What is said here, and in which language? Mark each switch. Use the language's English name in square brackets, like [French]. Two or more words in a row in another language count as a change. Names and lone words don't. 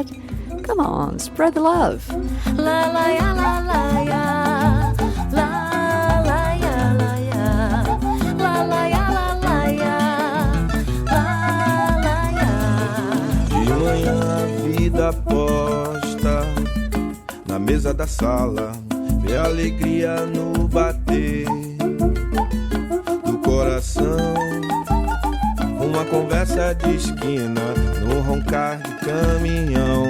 [English] Come on, spread the love. La la ya la la ya. La la ya la ya. La la ya la la ya. La la ya. [Portuguese] De manhã a vida posta na mesa da sala, vê a alegria no bater do coração. Uma conversa de esquina, no roncar de caminhão.